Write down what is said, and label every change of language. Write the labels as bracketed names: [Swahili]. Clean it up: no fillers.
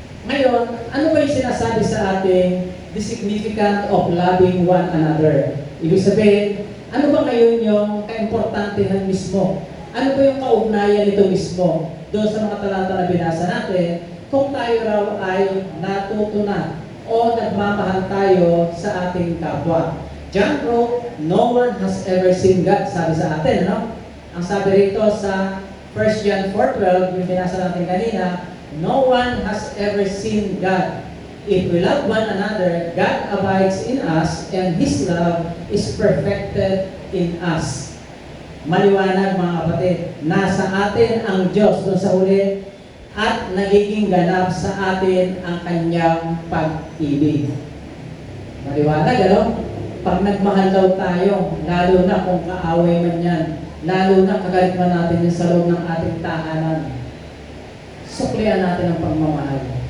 [Filipino] Ngayon, ano ba yung sinasabi sa ating [English] the significance of loving one another? [Filipino] Ibig sabihin, ano ba ngayon yung kaimportantehan mismo? Ano ba yung kaugnayan nito mismo? Doon sa mga talata na binasa natin, kung tayo raw ay natuto na o nagmamahal tayo sa ating kapwa. [English] John wrote, no one has ever seen God, [Filipino] sabi sa atin, no? Ang sabi rito sa 1 John 4:12, yung binasa natin kanina, [English] no one has ever seen God. If we love one another, God abides in us, and His love is perfected in us. [Filipino] Maliwanag mga kapatid, nasa atin ang Diyos doon sa huli at nagiging ganap sa atin ang Kanyang pag-ibig. Maliwanag, ano? Pag nagmahal daw tayo, lalo na kung kaaway man yan, lalo na kagalit man natin yung sa loob ng ating tahanan, suklian natin ang pagmamahal.